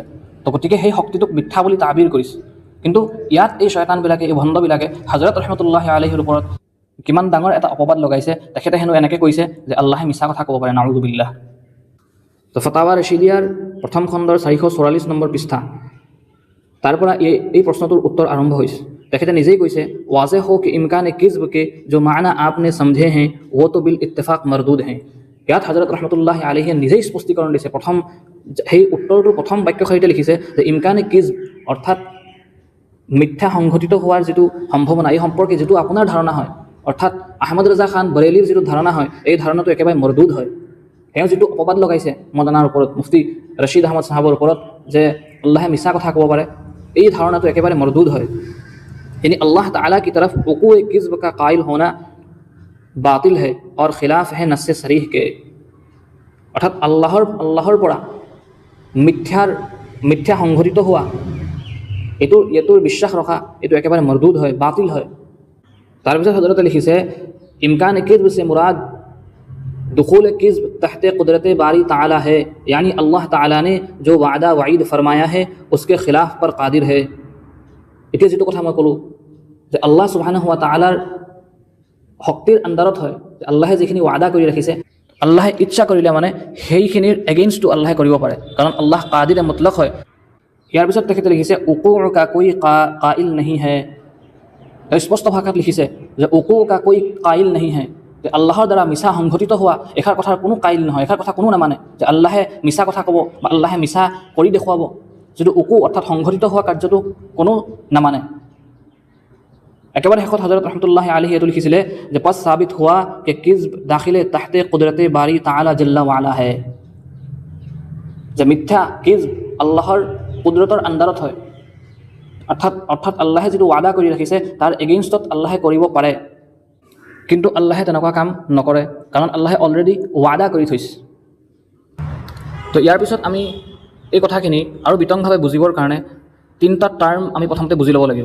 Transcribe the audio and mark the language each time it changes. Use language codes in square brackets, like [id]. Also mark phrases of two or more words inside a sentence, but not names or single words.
[as] তো গতিকে সেই শক্তিটোক মিথ্যা বুলি তাবিৰ কৰিছে। কিন্তু ইয়াত এই শয়তানবিলাকে, এই ভণ্ডবিলাকে হযৰত [ar] رحمة الله عليه [as] ওপৰত কিমান ডাঙৰ এটা অপবাদ লগাইছে। তেখেতে হেনো এনেকৈ কৈছে যে আল্লাহে মিছা কথা ক'ব পাৰে, [ar] نعوذ بالله. [as] তো ফতাৱা ৰছিদিয়াৰ প্ৰথম খণ্ডৰ 444 নম্বৰ পৃষ্ঠা, তাৰ পৰা এই প্ৰশ্নটোৰ উত্তৰ আৰম্ভ হৈছে। তেখেতে নিজেই কৈছে [ur] واضح ہو کہ امکانِ کذب کے جو معنی آپ نے سمجھے ہیں وہ تو بالاتفاق مردود ہیں. [as] ইয়াত হযৰত [ar] رحمة الله عليه [as] নিজেই স্পষ্টীকৰণ দিছে। প্ৰথম সেই উত্তৰটোৰ প্ৰথম বাক্যশাৰীতে লিখিছে যে [ur] امکانِ کذب, [as] অৰ্থাৎ মিথ্যা সংঘটিত হোৱাৰ যিটো সম্ভাৱনা, এই সম্পৰ্কে যিটো আপোনাৰ ধাৰণা হয়, অৰ্থাৎ আহমদ ৰজা খান বৰেলীৰ যিটো ধাৰণা হয়, এই ধাৰণাটো একেবাৰে মৰদুদ হয়। তেওঁ যিটো অপবাদ লগাইছে মৌলানাৰ ওপৰত, মুফতি ৰছিদ আহমদ সাহাবৰ ওপৰত, যে আল্লাহে মিছা কথা ক'ব পাৰে, এই ধাৰণাটো একেবাৰে মৰদুদ হয়। [ur] یعنی اللہ تعالیٰ کی طرف وقوعِ کذب کا قائل ہونا باطل ہے اور خلاف ہے نصِ صریح کے. [as] অৰ্থাৎ আল্লাহৰ পৰা মিথ্যা সংঘটিত হোৱা, এইটোৰ বিশ্বাস ৰখা, এইটো একেবাৰে মৰদুদ হয়, বাতিল হয়। তাৰপিছত হযৰতে লিখিছে [ur] امکان کذب سے مراد دخول کذب تحت قدرت باری تعالیٰ ہے، یعنی اللہ تعالیٰ نے جو وعدہ وعید فرمایا ہے اس کے خلاف پر قادر ہے. [as] এতিয়া যিটো কথা মই ক'লোঁ যে [ar] الله سبحانه وتعالى [as] শক্তিৰ আণ্ডাৰত হয়, যে আল্লাহে যিখিনি ৱাদা কৰি ৰাখিছে, আল্লাহে ইচ্ছা কৰিলে মানে সেইখিনিৰ এগেইনষ্টটো আল্লাহে কৰিব পাৰে, কাৰণ আল্লাহ [ur] قادر مطلق [as] হয়। ইয়াৰ পিছত তেখেতে লিখিছে [ur] وقوع کا کوئی قائل نہیں ہے. [as] স্পষ্ট ভাষাত লিখিছে যে [ur] وقوع کا کوئی قائل نہیں ہے, [as] যে আল্লাহৰ দ্বাৰা মিছা সংঘটিত হোৱা এষাৰ কথাৰ কোনো কাইল নহয়, এষাৰ কথা কোনো নামানে, যে আল্লাহে মিছা কথা ক'ব বা আল্লাহে মিছা কৰি দেখুৱাব, যিটো উকু অৰ্থাৎ সংঘটিত হোৱা কাৰ্যটো কোনো নামানে। একেবাৰে শেষত হযৰত [ar] رحمة الله عليه [as] এইটো লিখিছিলে যে [ur] پس ثابت ہوا کہ کذب داخلِ تحتِ قدرتِ باری تعالیٰ جل و علا ہے, [as] যে মিথ্যা কিজব আল্লাহৰ কুদৰতৰ আণ্ডাৰত হয়, অৰ্থাৎ আল্লাহে যিটো ৱাদা কৰি ৰাখিছে তাৰ এগেইনষ্টত আল্লাহে কৰিব পাৰে। কিন্তু আল্লাহে তেনেকুৱা কাম নকৰে, কাৰণ আল্লাহে অলৰেডি ৱাদা কৰি থৈছে। তো ইয়াৰ পিছত আমি এই কথাখিনি আৰু বিতংভাৱে বুজিবৰ কাৰণে 3টা টাৰ্ম আমি প্ৰথমতে বুজি ল'ব লাগিব।